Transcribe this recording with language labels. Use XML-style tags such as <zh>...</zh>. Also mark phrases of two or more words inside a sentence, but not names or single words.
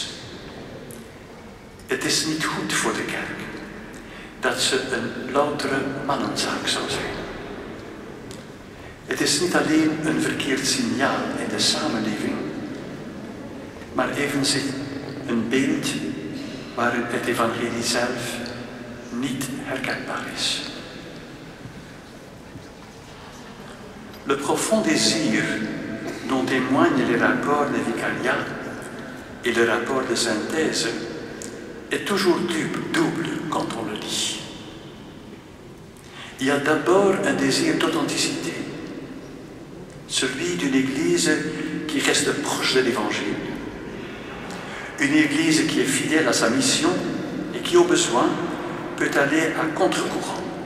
<nl>Het is niet goed voor de kerk dat ze een loutere mannenzaak zou zijn. Het is niet alleen een verkeerd signaal in de samenleving, maar evenzeer een beeld waarin het evangelie zelf niet herkenbaar is.</nl> <fr>Le profond désir dont témoignent les rapports de vicariat et le rapport de synthèse est toujours double quand on le lit. Il y a d'abord un désir d'authenticité, celui d'une Église qui reste proche de l'Évangile, une Église qui est fidèle à sa mission et qui, au besoin, peut aller à contre-courant.</fr>